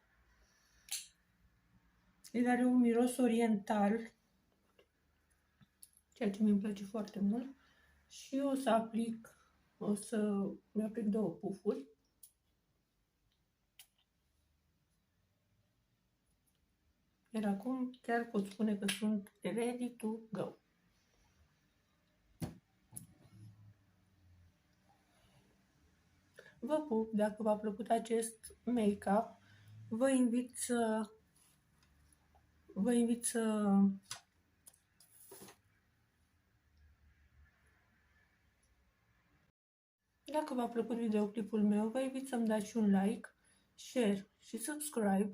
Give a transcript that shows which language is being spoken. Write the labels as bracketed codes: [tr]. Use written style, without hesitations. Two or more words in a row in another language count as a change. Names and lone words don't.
[ro] El are un miros oriental, ceea ce mi-mi place foarte mult. Și o să mi-aplic 2 pufuri. Iar acum chiar pot spune că sunt [en] ready to go. [ro] Vă pup, dacă v-a plăcut acest make-up, vă invit să dacă v-a plăcut videoclipul meu, vă invit să-mi dați și un [en] like, share [ro] și subscribe.